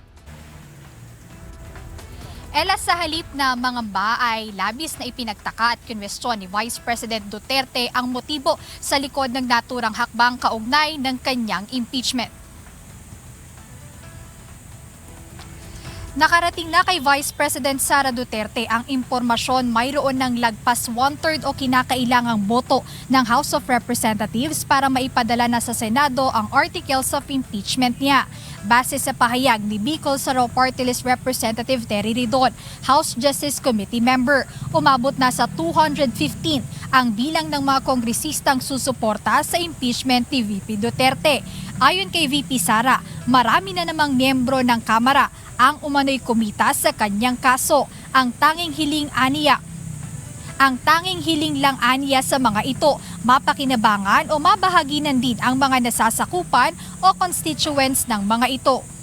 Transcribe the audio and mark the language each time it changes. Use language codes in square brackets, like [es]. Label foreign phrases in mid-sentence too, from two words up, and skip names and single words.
[tl] Ella, sa halip na mangamba ay labis na ipinagtaka at kinwestiyon ni Vice President Duterte ang motibo sa likod ng naturang hakbang kaugnay ng kanyang impeachment. Nakarating na kay Vice President Sara Duterte ang impormasyon mayroon ng lagpas 1/3 o kinakailangang boto ng House of Representatives para maipadala na sa Senado ang [en] articles of impeachment [tl] niya. Base sa pahayag ni Bicol Saraw Party List Representative Terry Ridon, House Justice Committee member, umabot na sa 215 ang bilang ng mga kongresistang susuporta sa impeachment ni VP Duterte. Ayon kay VP Sara, marami na namang miyembro ng Kamara ang umano'y kumita sa kanyang kaso. Ang tanging hiling lang aniya sa mga ito, mapakinabangan o mabahaginan din ang mga nasasakupan o constituents ng mga ito.